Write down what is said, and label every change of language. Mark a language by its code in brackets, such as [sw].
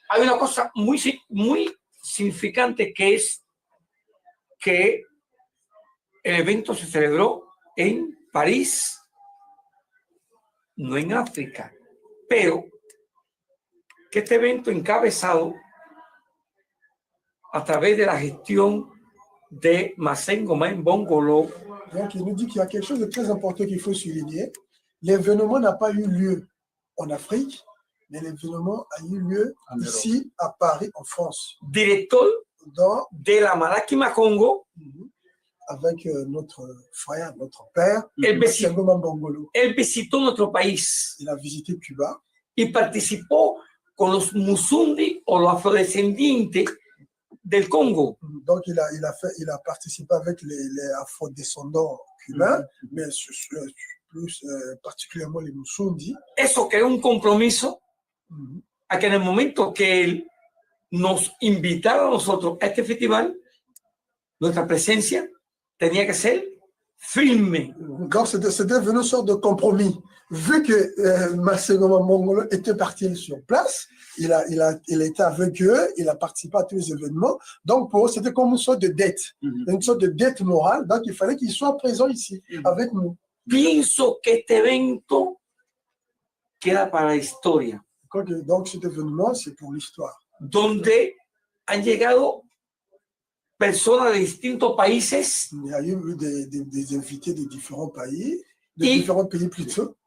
[es] Hay una cosa muy significante que es que el evento se celebró en París, no en África, pero que este evento encabezado a través de la gestión de Masengo Mbongolo. [fr] Donc, il nous dit qu'il y a quelque chose de très important qu'il faut souligner. L'événement n'a pas eu lieu en Afrique, mais l'événement a eu lieu ici, à Paris, en France. [es] Director de la Malakima Congo, [fr] avec notre frère, notre père, [es] él visitó nuestro país. [fr] Il a visité Cuba. [es] Y participó con los Musundi o los afrodescendientes del Congo. [fr] Donc il a participé avec les afrodescendants cubains, mais plus particulièrement les Musundi. [es] Eso creó un compromiso a que en el momento que él nos invitara a nosotros a este festival, nuestra presencia tenía que ser firme. [fr] Donc c'était devenu une sorte de compromis. Vu que Masengo Mbongolo était parti sur place, il était avec eux, il a participé à tous les événements. Donc pour eux, c'était comme une sorte de dette, une sorte de dette morale. Donc il fallait qu'il soit présent ici avec nous. [es] Pienso que este evento queda para la historia. [fr] Donc cet événement, c'est pour l'histoire. [es] Donde han llegado personas de distintos países. [fr] Il y a eu des invités de différents pays, différents pays plutôt.